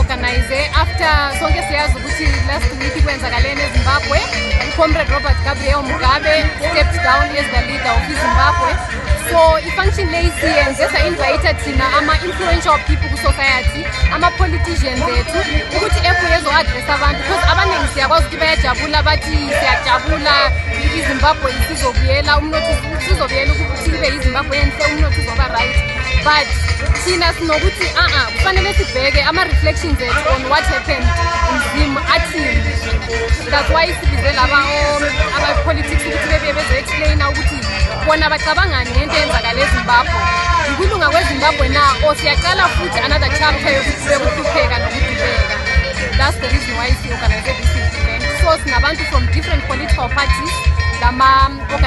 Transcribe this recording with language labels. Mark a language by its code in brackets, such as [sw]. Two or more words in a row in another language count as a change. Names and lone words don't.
[en] organize after [zu] sonke siyazi ukuthi [en] last week [zu] kwenzakalene eZimbabwe. [en] Comrade Robert Gabriel Mugabe stepped down as the leader of Zimbabwe. [zu] So i-function lezi yenze sa-invite thina ama- [en] influential people [zu] ku-society, ama-politicians ethu ukuthi ebuye ezo-addressa abantu because abaningi siyakwazi ukuthi bayajabula bathi siyajabula iZimbabwe isizobuyela, umnotho usizobuyela ukuthi ibe iZimbabwe enhle, umnotho uzoba right. But thina sinokuthi kufanele sibheke ama-reflections ethu [en] on what happened in Zim [zu] athini. [en] That's why [zu] sibize laba ama-politics ukuthi bebuye bezo-explaina ukuthi bona bacabangani ngento eyenzakala eZimbabwe. Ukulunga kweZimbabwe na siyaqala futhi [en] another chapter [zu] yokuhlupheka nokudubeka. [en] That's the reason why we organize this event. So [zu] sinabantu [en] from different political parties, lama